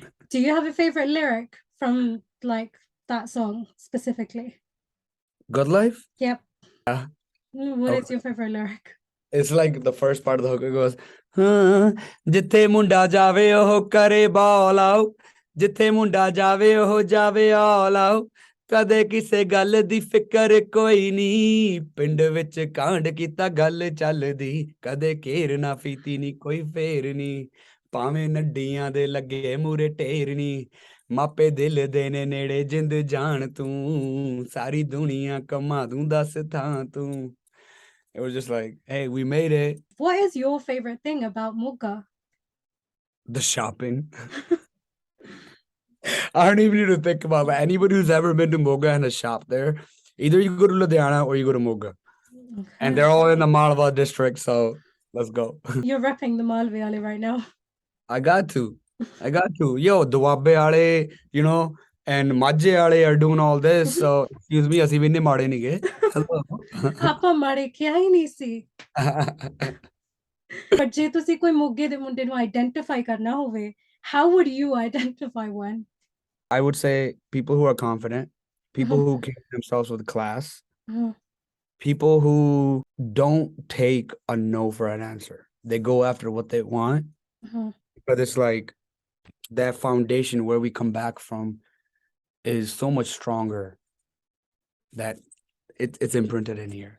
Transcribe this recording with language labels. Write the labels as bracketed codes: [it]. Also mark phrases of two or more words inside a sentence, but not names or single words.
[en] Do you have a favorite lyric from like that song specifically? Good Life? Yep. Yeah. What is your favorite lyric? It's like the first part of the hook. It goes, [pa] ਜਿੱਥੇ ਮੁੰਡਾ ਜਾਵੇ ਉਹ ਕਰੇ [en] ball out. [pa] ਜਿੱਥੇ ਮੁੰਡਾ ਜਾਵੇ ਉਹ ਜਾਵੇ [en] all out. [pa] ਕਦੇ ਕਿਸੇ ਗੱਲ ਦੀ ਫਿਕਰ ਕੋਈ ਨਹੀਂ ਪਿੰਡ ਵਿੱਚ ਕਾਂਡ ਕੀਤਾ ਗੱਲ ਚੱਲਦੀ ਕਦੇ ਘੇਰ ਨਾ ਫੀਤੀ ਨਹੀਂ ਕੋਈ ਫੇਰ ਨਹੀਂ ਭਾਵੇਂ ਨੱਡੀਆਂ ਦੇ ਲੱਗੇ ਮੂਰੇ ਢੇਰ ਨਹੀਂ ਮਾਪੇ ਦਿਲ ਦੇ ਨੇ ਨੇੜੇ ਜਿੰਦ ਜਾਣ ਤੂੰ ਸਾਰੀ ਦੁਨੀਆ ਕਮਾ ਦੂੰ ਦੱਸ ਥਾਂ ਤੂੰ [en] It was just like, hey, we made it. What is your favorite thing about Moge? The shopping. I don't even need to think about it. Anybody who's ever been to Moge and a shop there, either you go to Ludhiana or you go to Moge. Okay. And they're all in the Malwa district, so let's go. You're repping the Malvi Ali right now. I got to. Yo, Duwabe Ale, you know, and Majje Ale are doing all this, so excuse me, [pa] ਅਸੀਂ ਵੀ ਇੰਨੇ ਮਾੜੇ ਨਹੀਂ ਗਏ. ਆਪਾਂ ਮਾੜੇ ਕਿਹਾ ਹੀ ਨਹੀਂ ਸੀ. But ਜੇ ਤੁਸੀਂ ਕੋਈ ਮੋਗੇ ਦੇ ਮੁੰਡੇ ਨੂੰ ਆਈਡੈਂਟੀਫਾਈ ਕਰਨਾ ਹੋਵੇ, [en] how would you identify one? I would say people who are confident, people who carry themselves with class, people who don't take a no for an answer. They go after what they want, but it's like that foundation where we come back from is so much stronger that it's imprinted in here.